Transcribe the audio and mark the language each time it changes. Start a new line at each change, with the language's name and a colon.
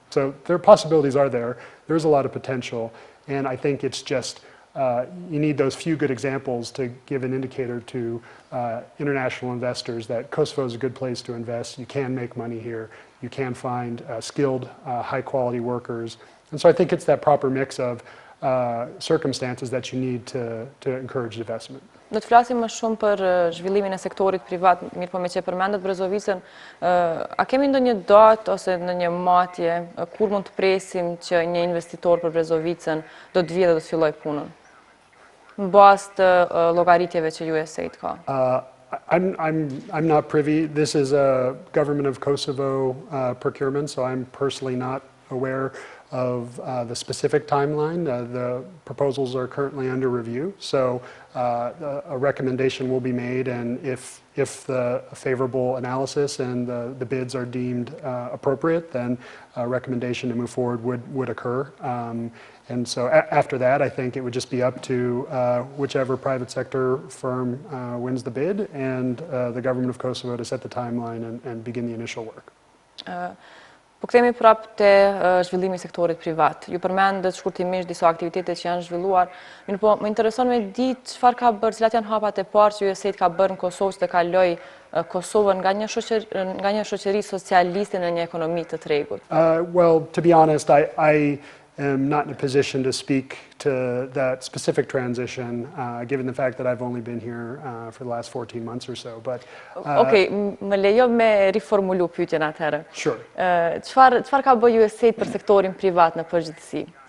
English: So their possibilities are there. There's a lot of potential, and I think it's just you need those few good examples to give an indicator to international investors that Kosovo is a good place to invest. You can make money here. You can find skilled, high-quality workers. And so I think it's that proper mix of circumstances that you need to encourage investment.
Albanian: Do të flasim më shumë për zhvillimin e sektorit privat, mirë po me që përmendet Brezovicën, a kemi ndonjë datë ose ndonjë matje kur mund të presim që një investitor për Brezovicën do të vijë dhe do të fillojë punën? Në bazë të llogaritjeve që USAID ka.
English: I'm not privy. This is a government of Kosovo procurement, so I'm personally not aware of the specific timeline. The proposals are currently under review, so a recommendation will be made, and if the favorable analysis and the bids are deemed appropriate, then a recommendation to move forward would occur. And so after that, I think it would just be up to whichever private sector firm wins the bid and the government of Kosovo to set the timeline and begin the initial work.
Albanian: Po kthehemi prapë te zhvillimi i sektorit privat. Ju përmendet shkurtimisht disa aktivitete që janë zhvilluar, mirë po më intereson me ditë çfarë ka bërë, cilat janë hapat e parë që USAID ka bërë në Kosovë të kaloj Kosovën nga një shoqëri socialiste në një ekonomi të tregut.
English: Well, to be honest, I am not in a position to speak to that specific transition, given the fact that I've only been here for the last 14 months or so. But
Albanian: okay, më lejo me riformulu pyetjen atëherë.
English: Sure.
Albanian: Çfarë ka bërë USAID për sektorin privat në përgjithësi?